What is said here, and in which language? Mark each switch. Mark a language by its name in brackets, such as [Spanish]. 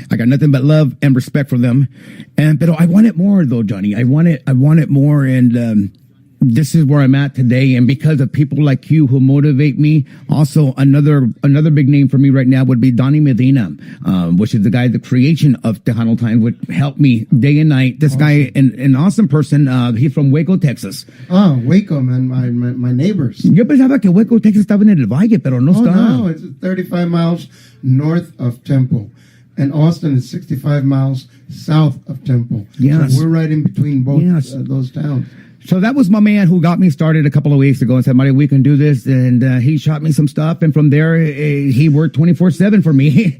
[English] I got nothing but love and respect for them, but I want it more though, Johnny. I want it more, and this is where I'm at today, and because of people like you who motivate me. Also, another big name for me right now would be Donnie Medina, which is the creation of Tejano Time, would help me day and night. This guy, an awesome person. He's from Waco, Texas. Oh, Waco, man, my neighbors. [Spanish] Yo pensaba que Waco, Texas estaba en el valle, pero no está. [English] No, it's 35 miles north of Temple. And Austin is 65 miles south of Temple. Yes. So we're right in between both those towns. So that was my man who got me started a couple of weeks ago and said, Mario, we can do this. And he shot me some stuff. And from there, he worked 24/7 for me.